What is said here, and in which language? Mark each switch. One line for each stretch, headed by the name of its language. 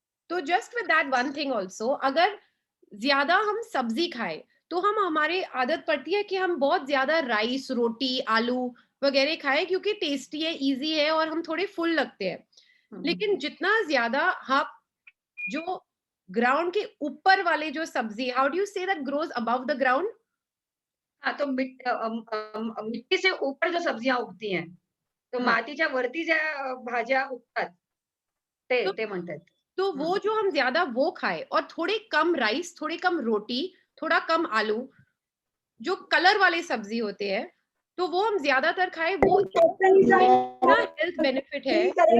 Hindi: तो
English: just with that one thing also,
Hindi: अगर ज्यादा हम सब्जी खाए तो हम हमारे आदत पड़ती है कि हम बहुत ज्यादा राइस, रोटी, आलू वगैरह खाएं क्योंकि टेस्टी है, इजी है और हम थोड़े फुल लगते हैं। लेकिन जितना ज्यादा हम जो ग्राउंड के ऊपर वाले जो सब्जी,
English: How do you say that grows above the ground?
Hindi: हाँ तो मिट्टी से ऊपर जो सब्जियां उगती हैं तो हाँ,
Marathi: मातीच्या वरती ज्या भाज्या उगतात ते
Hindi: तो
Marathi: ते म्हणतात
Hindi: तो वो जो हम ज्यादा वो खाए और थोड़े कम राइस, थोड़े कम रोटी, थोड़ा कम आलू, जो कलर वाले सब्जी होते हैं तो वो हम ज्यादातर खाए, वो इतना हेल्थ बेनिफिट है।